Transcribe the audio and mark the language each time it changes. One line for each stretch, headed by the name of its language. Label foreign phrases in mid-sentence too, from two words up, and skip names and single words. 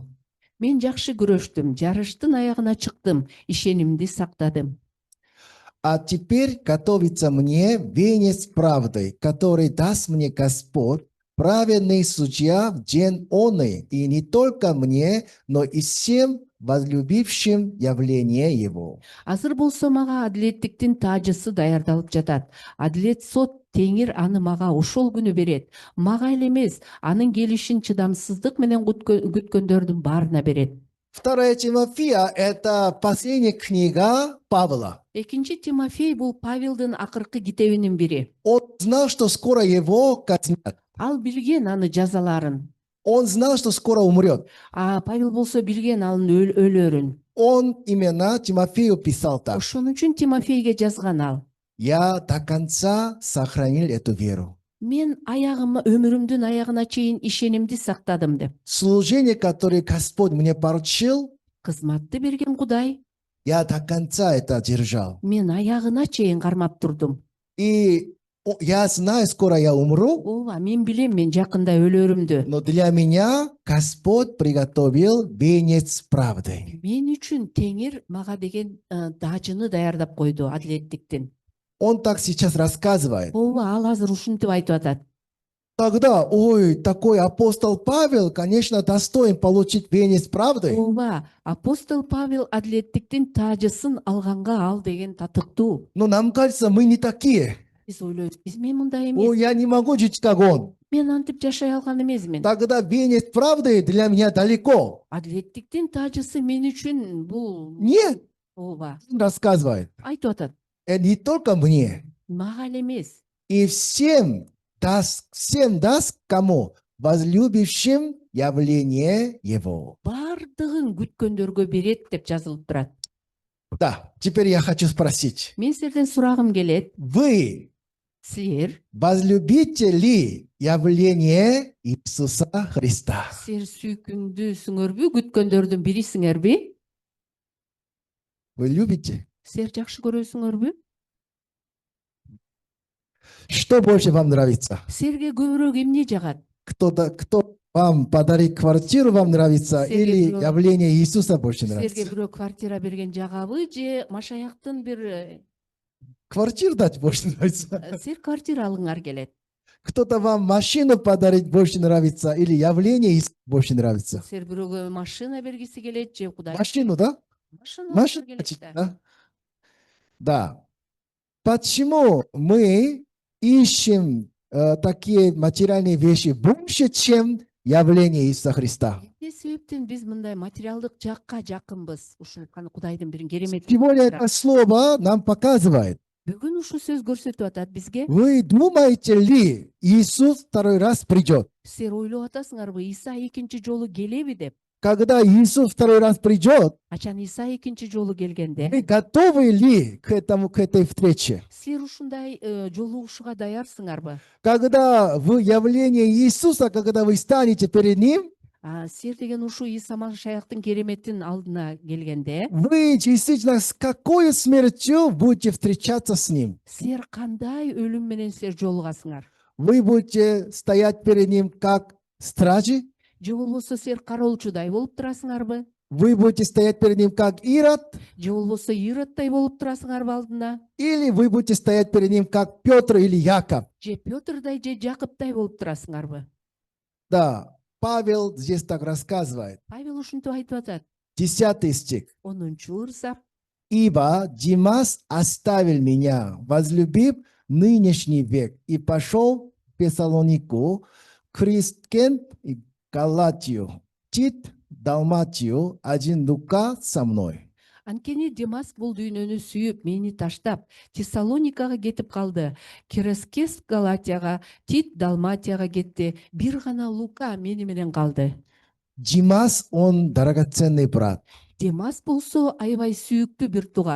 Kyrgyz: Мен жакшы күрөштүм, жарыштын аягына чыктым, ишенимди сактадым.
Russian: А теперь готовится мне венец правды, который даст мне Господь, праведный судья в день оный, и не только мне, но и всем, возлюбившим явление Его.
Kyrgyz: Азыр болсо мага адилеттиктин таажысы даярдалып жатат. Адилет сот теңир аны мага ошол күнү берет. Мага эле эмес, анын келишин чыдамсыздык менен күткөндөрдүн баарына берет.
Russian: Вторая Тимофея – это последняя книга Павла.
Kyrgyz: Экинчи Тимофей бул Павелдин акыркы китебинин бири.
Russian: Он знал, что скоро его казнят.
Kyrgyz: Ал билген аны жазаларын.
Russian: Он знал, что скоро умрет.
Kyrgyz: А Павел болсо билген анын өлөрүн.
Russian: Он именно Тимофею писал так.
Kyrgyz: Ошон үчүн Тимофейге жазган ал.
Russian: Я до конца сохранил эту веру.
Kyrgyz: Мен өмүрүмдүн аягына чейин ишенимди сактадым деп.
Russian: Служение, которое Господь мне поручил,
Kyrgyz: Кызматты берген Кудай,
Russian: я до конца это держал.
Kyrgyz: мен аягына чейин кармап турдум.
Russian: И я знаю, скоро я умру,
Kyrgyz: Ооба, мен билем мен жакында өлөрүмдү.
Russian: но для меня Господь приготовил венец правды.
Kyrgyz: Мен үчүн Теңир мага деген даажыны даярдап койду, адилеттиктин.
Russian: Он так сейчас рассказывает.
Kyrgyz: Ооба, ал азыр ушинтип айтып атат.
Russian: Тогда, ой, такой апостол Павел, конечно, достоин получить венец правды.
Kyrgyz: Ооба, апостол Павел адилеттиктин таажысын алганга ал деген татыктуу.
Russian: Но нам кажется, мы не такие.
Kyrgyz: Биз ойлойбуз, мен мындай Ой, эмес.
Russian: я не могу жить как он.
Kyrgyz: Мен антип жашай алган эмесмин.
Russian: Тогда венец правды для меня далеко.
Kyrgyz: Адилеттиктин таажысы мен үчүн бул.
Russian: Нет,
Kyrgyz: Ооба,
Russian: он рассказывает.
Kyrgyz: айтып атат.
Russian: Не только мне.
Kyrgyz: Мага эле эмес.
Russian: И всем даст кому? Возлюбившим явление Его.
Kyrgyz: Бардыгын күткөндөргө берет деп жазылып турат.
Russian: Да, теперь я хочу спросить.
Kyrgyz: Мен силерден сурагым келет.
Russian: Вы
Kyrgyz: Силер
Russian: возлюбите ли явление Иисуса Христа?
Kyrgyz: силер сүйкүмдүүсүңөрбү, күткөндөрдүн бирисиңерби?
Russian: Вы любите?
Kyrgyz: Силер жакшы көрөсүңөрбү?
Russian: Что больше вам нравится?
Kyrgyz: Силерге көбүрөөк эмне жагат?
Russian: Кто вам подарит квартиру, вам нравится? Сергей Или Бро- явление Иисуса больше
Kyrgyz: Силерге
Russian: нравится?
Kyrgyz: бирөө квартира берген жагабы же Машаяктын бир
Russian: Квартиру дать больше нравится?
Kyrgyz: силер квартира алыңар келет.
Russian: Кто-то вам машину подарить больше нравится? Или явление Иисуса больше нравится?
Kyrgyz: Силер бирөөгө машина бергиси келет же Кудай?
Russian: Машину, да? Машина Машину
Kyrgyz: келет
Russian: хотите, да. да? Да. Почему мы ищем такие материальные вещи больше, чем явление Иисуса Христа?
Kyrgyz: Эмне себептен биз мындай материалдык жакка жакынбыз? Ушул Кудайдын бир керемет.
Russian: Сегодня это слово нам показывает.
Kyrgyz: Бүгүн ушул сөз көрсөтүп атат бизге.
Russian: Вы думаете ли, Иисус второй раз придет?
Kyrgyz: Силер ойлоп атасыңарбы, Иса экинчи жолу келеби деп?
Russian: Когда Иисус второй раз придет,
Kyrgyz: Ачан Иса экинчи жолу келгенде,
Russian: вы готовы ли к этой встрече?
Kyrgyz: силер ушундай жолугушууга даярсыңарбы?
Russian: Когда в явлении Иисуса, когда вы станете перед Ним,
Kyrgyz: Силер деген ушул Иса Машаяктын кереметтин алдына келгенде,
Russian: вы действительно с какой смертью будете встречаться с Ним?
Kyrgyz: силер кандай өлүм менен силер жолугасыңар?
Russian: Вы будете стоять перед Ним как стражи?
Kyrgyz: Же болбосо силер кароолчудай болуп турасыңарбы?
Russian: Вы будете стоять перед Ним как Ирод?
Kyrgyz: Же болбосо Иродтой болуп турасыңарбы алдында?
Russian: Или вы будете стоять перед Ним как Петр или Яков?
Kyrgyz: Же Пётрдай же Жакыптай болуп турасыңарбы?
Russian: Да, Павел здесь так рассказывает.
Kyrgyz: Павел ушинтип айтып атат.
Russian: 10 стих.
Kyrgyz: 10-чу ырсак.
Russian: Ибо Димас оставил меня, возлюбив нынешний век, и пошел в Фессалонику, Крискент и Галатию, Тит, Далматию, один Лука со мной.
Kyrgyz: Анткени Демас бул дүйнөнү сүйүп, мени таштап, Тессалоникага кетип калды. Керескес Галатияга, Тит Далматияга кетти. Бир гана Лука мени менен калды.
Russian: Димас, он драгоценный брат.
Kyrgyz: Демас болсо аябай сүйүктүү бир тууган.